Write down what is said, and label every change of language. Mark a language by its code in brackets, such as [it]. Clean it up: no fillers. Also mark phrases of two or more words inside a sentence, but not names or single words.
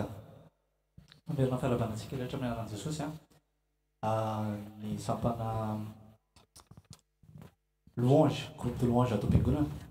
[mg] Mamerina fiarabanantsika rehetra amin'ny anaran'i Jesosy ny sampana louange, [fr] groupe de louange [mg] ato am-piangonana.